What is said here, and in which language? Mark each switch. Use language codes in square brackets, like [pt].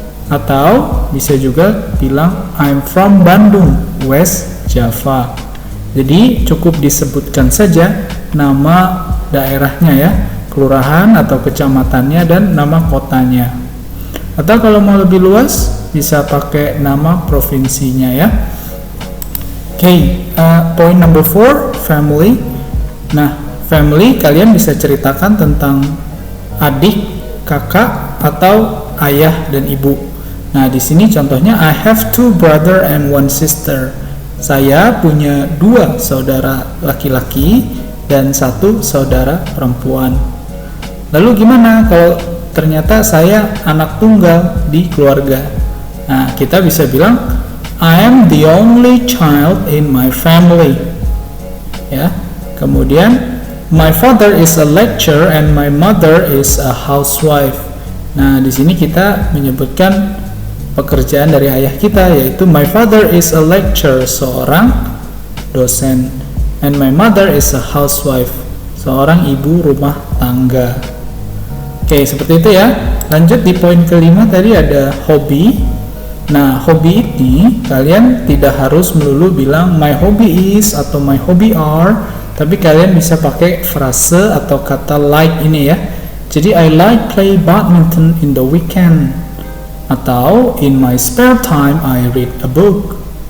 [id] Atau bisa juga bilang [en] I'm from Bandung, West Java. [id] Jadi cukup disebutkan saja nama daerahnya ya, kelurahan atau kecamatannya dan nama kotanya. Atau kalau mau lebih luas bisa pakai nama provinsinya ya. [en] Oke, point number 4, family. [id] Nah, family kalian bisa ceritakan tentang adik, kakak atau ayah dan ibu. Nah, di sini contohnya [en] I have 2 brother and 1 sister. [id] Saya punya 2 saudara laki-laki dan 1 saudara perempuan. Lalu gimana kalau ternyata saya anak tunggal di keluarga? Nah, kita bisa bilang [en] I am the only child in my family. [id] Ya. Kemudian [en] my father is a lecturer and my mother is a housewife. [id] Nah, di sini kita menyebutkan pekerjaan dari ayah kita, yaitu [en] my father is a lecturer, [id] seorang dosen. [en] And my mother is a housewife, [id] seorang ibu rumah tangga. Oke, seperti itu ya. Lanjut di poin kelima tadi ada hobi. Nah, hobi ini kalian tidak harus melulu bilang [en] my hobby is [id] atau [en] my hobby are, [id] tapi kalian bisa pakai frase atau kata like ini ya. Jadi [en] I like play badminton in the weekend, [id] atau [en] in my spare time I read a book.